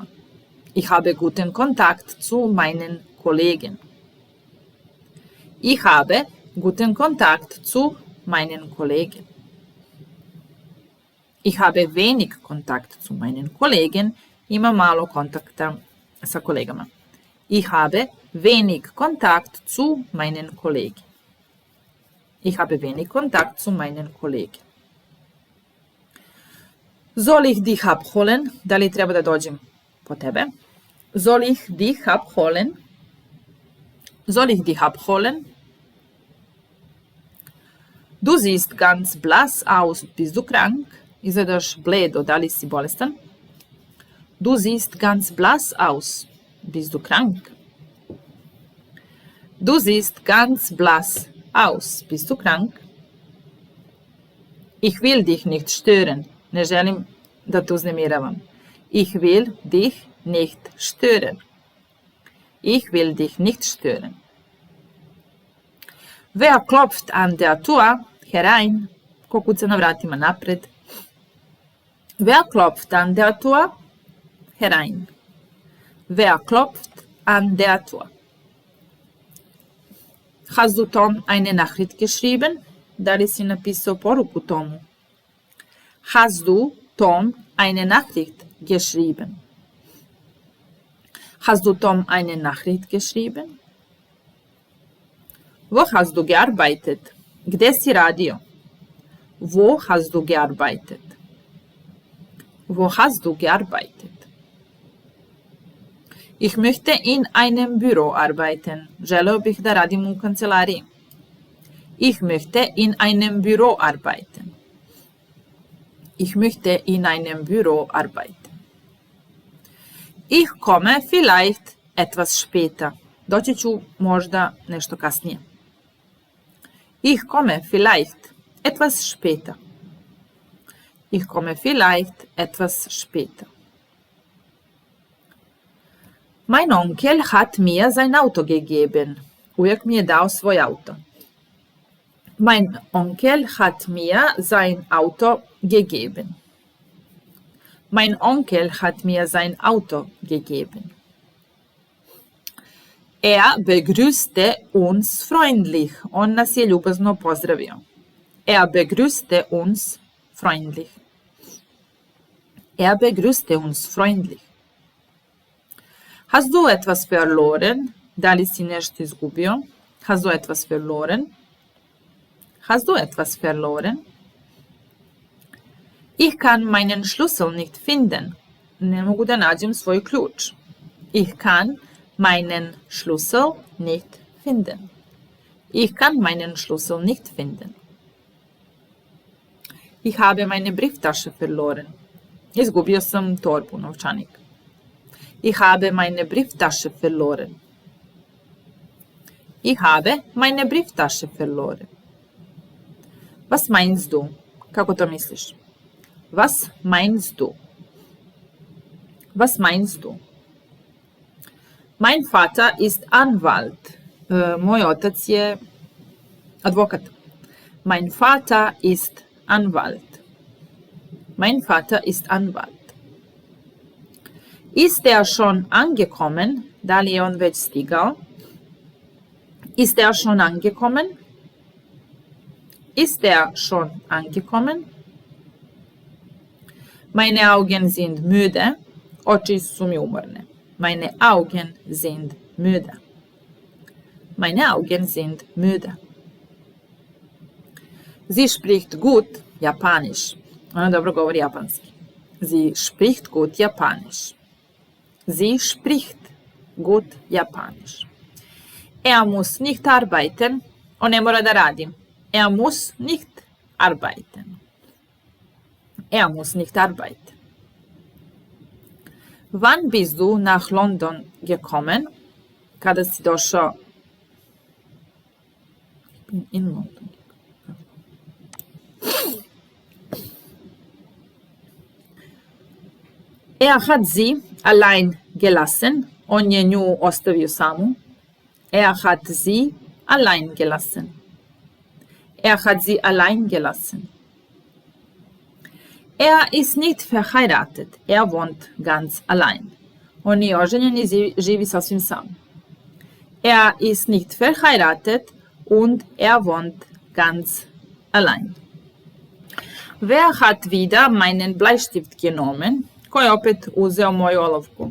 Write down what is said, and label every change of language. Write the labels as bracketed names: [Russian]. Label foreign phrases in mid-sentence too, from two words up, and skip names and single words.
[German] Ich habe guten Kontakt zu meinen Kollegen. Ich habe guten Kontakt zu meinen Kollegen. Ich habe wenig Kontakt zu meinen Kollegen. [Serbian] Imam malo kontakta sa kolegama. [German] Ich habe wenig Kontakt zu meinen Kollegen. Ich habe wenig Kontakt zu meinen Kollegen. Soll ich dich abholen? [Serbian] Da li treba da dođem po tebe? [German] Soll ich dich abholen? Soll ich dich abholen? Du siehst ganz blass aus. Bist du krank? [Serbian] Izgledaš bledo. Da li si bolestan? [German] Du siehst ganz blass aus. Bist du krank? Du siehst ganz blass aus. Bist du krank? Ich will dich nicht stören. [Serbian] Ne želim da te uznemiravam. [German] Ich will dich nicht stören. Ich will dich nicht stören. Wer klopft an der Tür? Herein. [Serbian] Ko kuca na vratima napred. [German] Wer klopft an der Tür? Herein. Wer klopft an der Tür? Hast du Tom eine Nachricht geschrieben? [Serbian] Da li si napisao poruku Tomu? [German] Hast du Tom eine Nachricht geschrieben? Hast du Tom eine Nachricht geschrieben? Wo hast du gearbeitet? [Serbian] Gde si radio? [German] Wo hast du gearbeitet? Wo hast du gearbeitet? Ich möchte in einem Büro arbeiten. [Serbian] Želeo bih da radim u kancelariji. [German] Ich möchte in einem Büro arbeiten. Ich möchte in einem Büro arbeiten. Ich komme vielleicht etwas später. [Serbian] Doći ću možda nešto kasnije. [German] Ich komme vielleicht etwas später. Ich komme vielleicht etwas später. Mein Onkel hat mir sein Auto gegeben. [Serbian] Ujak mi je dao svoj auto. [German] Mein Onkel hat mir sein Auto gegeben. Mein Onkel hat mir sein Auto gegeben. Er begrüßte uns freundlich. [Serbian] On nas je ljubazno pozdravio. [German] Er begrüßte uns freundlich. Er begrüßte uns freundlich. Hast du etwas verloren? [Serbian] Da li si nešto izgubio? [German] Hast du etwas verloren? Hast du etwas verloren? Ich kann meinen Schlüssel nicht finden. [Serbian] Ne mogu da nađem svoj ključ. [German] Ich kann meinen Schlüssel nicht finden. Ich kann meinen Schlüssel nicht finden. Ich habe meine Brieftasche verloren. [Serbian] Izgubio sam torbu, novčanik. [German] Ich habe meine Brieftasche verloren. Ich habe meine Brieftasche verloren. Was meinst du? [Serbian] Kako to misliš? [German] Was meinst du? Was meinst du? Mein Vater ist Anwalt. [Serbian] Moj otac je advokat. [German] Mein Vater ist Anwalt. Mein Vater ist Anwalt. Ist er schon angekommen? [Serbian] Da li je on već stigao? [German] Ist er schon angekommen? Ist er schon angekommen? Meine Augen sind müde. [Serbian] Oči su mi umorne. [German] Meine Augen sind müde. Meine Augen sind müde. Sie spricht gut Japanisch. [Serbian] Ona dobro govori japanski. [German] Sie spricht gut Japanisch. Sie spricht gut Japanisch. Er muss nicht arbeiten. [Serbian] On ne mora da radi. [German] Er muss nicht arbeiten. Er muss nicht arbeiten. Wann bist du nach London gekommen? [Serbian] Kada si došao in London. [German] Er hat sie allein gelassen. [Serbian] On je nju ostavio samu. [German] Er hat sie allein gelassen. Er hat sie allein gelassen. Er ist nicht verheiratet. Er wohnt ganz allein. [Serbian] On nije oženjen i živi sasvim sam. [German] Er ist nicht verheiratet und er wohnt ganz allein. Wer hat wieder meinen Bleistift genommen? [Serbian] Ko je opet uzeo moju olovku?